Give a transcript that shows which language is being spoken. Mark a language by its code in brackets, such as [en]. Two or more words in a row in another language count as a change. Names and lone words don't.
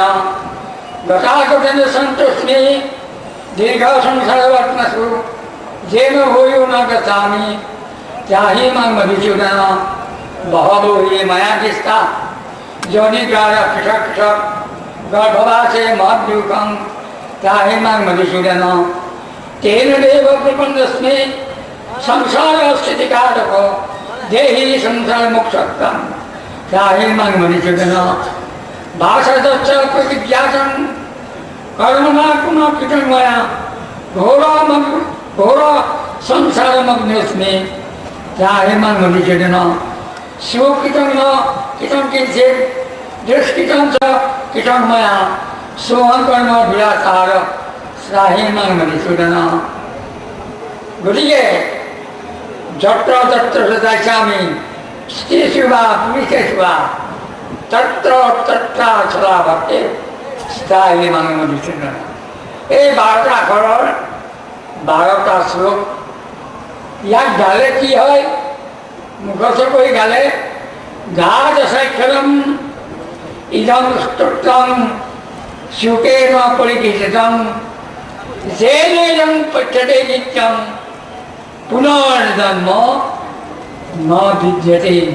[sa] গতাগতেন সন্তোষ্মি দীর্ঘ সংসারবর্তনসু যেন ভূয়ো ন গচ্ছামি ত্রাহি মাং মধুসূদন বহবো হি ময়া কিষ্টা যোনিদ্বার পৃথক পৃথক গর্ভবাসে মহদ্দুঃখং ত্রাহি মাং মধুসূদন तेन देव प्रपन्नस्मि संसार स्थितिकारक देहि संसार मोक्षकं त्राहि मां मधुसूदन भाषादश्च प्रतिज्ञातं कर्मणा पुनः कृतं मया घोर संसारमग्नोऽस्मि त्राहि मां मधुसूदन स्वकृतं न कृतं किञ्चित् दुष्कृतं च कृतं मया सोऽहं कर्म दुराचार त्राहि मां मधुसूदन। गतिके যত্র তত্র যাইছামি স্ত্রীষু বা পুরুষেষু বা তত্র তত্রাচলা ভক্তি ত্রাহি মাং মধুসূদন। [as] এই 12টা আখৰৰ 12টা শ্লোক ইয়াক গালে কি হয়? মুখস্থ কৰি গালে [sa] দ্বাদশাক্ষৰম ইদং স্তোত্ৰম শুকেন পৰিকীৰ্তিতম যেনেদং পঠ্যতে নিত্যম পুনৰ্জন্ম ন বিদ্যতে।